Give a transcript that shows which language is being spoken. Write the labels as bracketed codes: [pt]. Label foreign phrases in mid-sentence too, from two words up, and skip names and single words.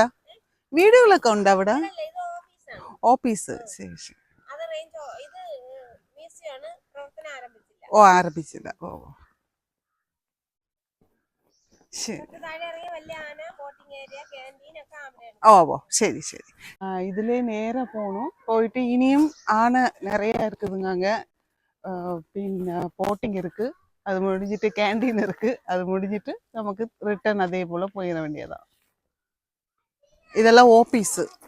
[ml] വീടുകളൊക്കെ ഉണ്ട് അവിടെ? ഓഫീസ്. ശരി ശരി. ഓ, ആരംഭിച്ചില്ല. ഓ ശരി. ഓ ഓ ശരി ശരി. [ta] இதுல நேரா போகணும். போயிட்டு இனியும் ஆனை நிறைய இருக்குதுங்க அங்க. பின்ன போட்டிங் இருக்கு, அது முடிஞ்சிட்டு கேண்டீன் இருக்கு, அது முடிஞ்சிட்டு நமக்கு ரிட்டர்ன் அதே போல போயிட வேண்டியதான். இதெல்லாம் ஓபீஸ்.